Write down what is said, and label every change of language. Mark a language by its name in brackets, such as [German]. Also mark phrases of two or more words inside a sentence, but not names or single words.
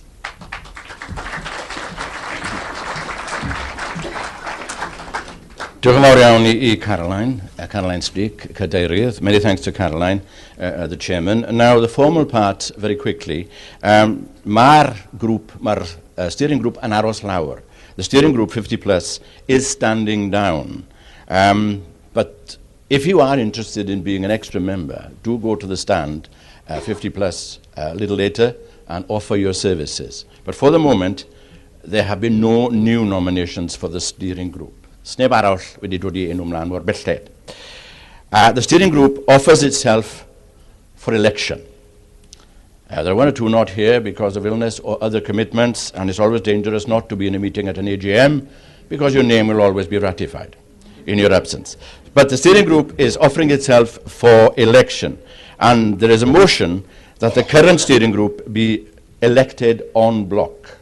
[Welsh] Diolch yn fawr iawn I Caroline Streek, Cadeirydd. [English] Many thanks to Caroline, the chairman. And now the formal part, very quickly. [Welsh] Mae'r [English] steering group [Welsh] yn aros lawr. [English] the steering group 50 plus is standing down. But if you are interested in being an extra member, do go to the stand 50 plus a little later and offer your services. But for the moment, there have been no new nominations for the steering group. [Welsh] Sneb arall wedi dod I enw mlaen mor belled. [English] The steering group offers itself for election. There are one or two not here because of illness or other commitments, and it's always dangerous not to be in a meeting at an AGM because your name will always be ratified in your absence. But the steering group is offering itself for election, and there is a motion that the current steering group be elected [French] en bloc.